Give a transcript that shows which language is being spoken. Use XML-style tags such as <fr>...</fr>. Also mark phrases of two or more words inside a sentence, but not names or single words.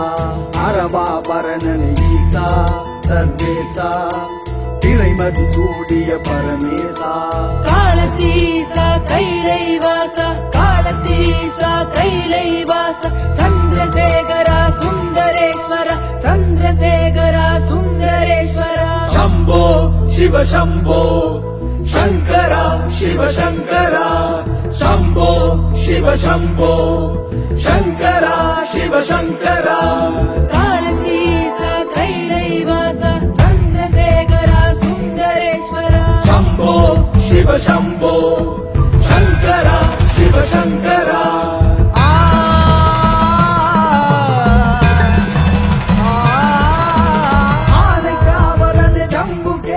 <ta>அரவாபரணனே ஈசா சர்வேசா, திரைமதி சூடிய பரமேசா. காலத்தீசா கைலைவாச, காலத்தீசா கைலைவாச, சந்திரசேகரா சுந்தரேஸ்வர, சந்திரசேகரா சுந்தரேஸ்வர.</ta> <sa>शंभो शिव शंभो शंकरा, शिव शंकरा, शंभो शिव शंभो शंकरा, शिव शंकरा.</sa> <ta>காலத்தீசா கைலைவாச, சந்திரசேகரா சுந்தரேஸ்வர.</ta> <sa>शंभो शिव शंभो शंकरा, शिव शंकरा.</sa> <ta>ஆனைக்காவலனே ஜம்பு</ta>